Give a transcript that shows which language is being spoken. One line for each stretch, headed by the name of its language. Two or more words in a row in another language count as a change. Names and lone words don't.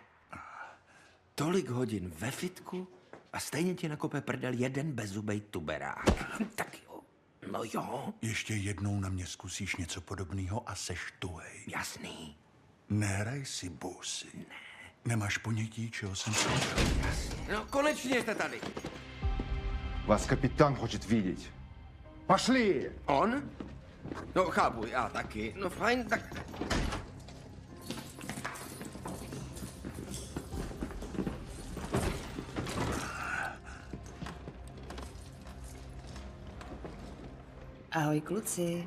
Czech: Tolik hodin ve fitku a stejně ti nakope prdel jeden bezzubej tuberák. Tak jo. No jo. Ještě jednou na mě zkusíš něco podobného a seš tuhej. Jasný. Nehraj si bousy. Ne. Nemáš ponětí, čeho jsem slyšel. No konečně jste tady.
Russian: Вас капитан хочет видеть. Пошли!
Czech: On? No chápu, já taky. No fajn, tak... Ahoj, kluci.